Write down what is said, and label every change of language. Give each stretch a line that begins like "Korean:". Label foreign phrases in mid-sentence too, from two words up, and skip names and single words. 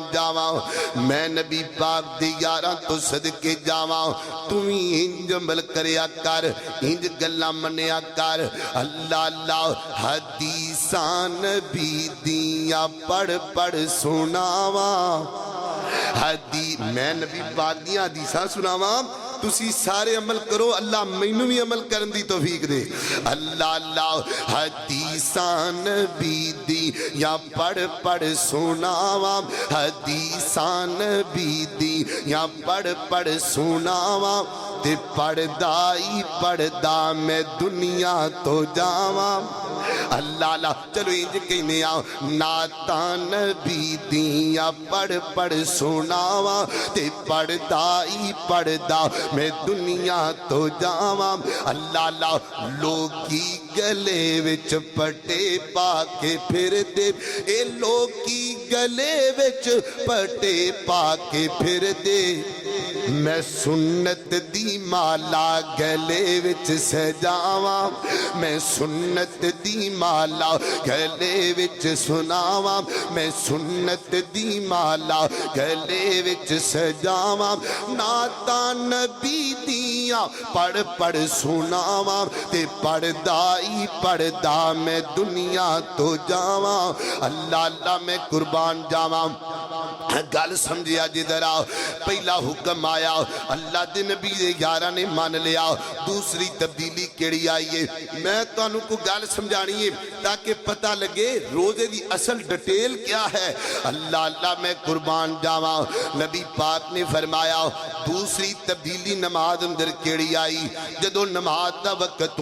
Punjabi: جاواں میں نبی پاک دی یاراں تو صدقے جاواں تمہیں انج عمل کریا کر انج گلاں منیا کر اللہ اللہ حدیثاں نبی دیاں پڑھ پڑھ سناواں میں نبی پاک دیاں حدیثاں سناواں تسی سارے عمل کرو اللہ مینوں بھی عمل کرن دی توفیق دے اللہ اللہ حدیثاں نبی دی یا پڑھ پڑھ سناواں حدیثاں نبی دی یا پڑھ پڑھ سناواں تے پڑھدا میں دنیا تو جاواں اللہ اللہ چلو انج کہنے آؤ نعتاں نبی دیاں پڑھ پڑھ سناواں تے پڑھدا میں دنیا تو جاواں اللہ اللہ لوکی گلے وچ پٹے پا کے پھر دے اے لوکی گلے وچ پٹے پا کے پھر دے میں سنت دی مالا گلے وچ سجاواں میں سنت دی مالا گلے وچ سناواں میں سنت دی مالا گلے وچ سجاواں نعتاں نبی دیاں پڑھ پڑھ سناواں تے پڑھدا میں دنیا تو جاواں اللہ اللہ میں قربان جاواں گل سمجھیا جدھر آؤ پہلا حکم آیا اللہ دے نبی دے یارہ نے مان لیا دوسری تبدیلی کیڑی آئی ہے میں تو انہوں کو گل سمجھانی ہے تاکہ پتہ لگے روزے دی اصل ڈیٹیل کیا ہے اللہ اللہ میں قربان جاواں نبی پاک نے فرمایا دوسری تبدیلی نماز اندر کیڑی آئی جدو نماز دا وقت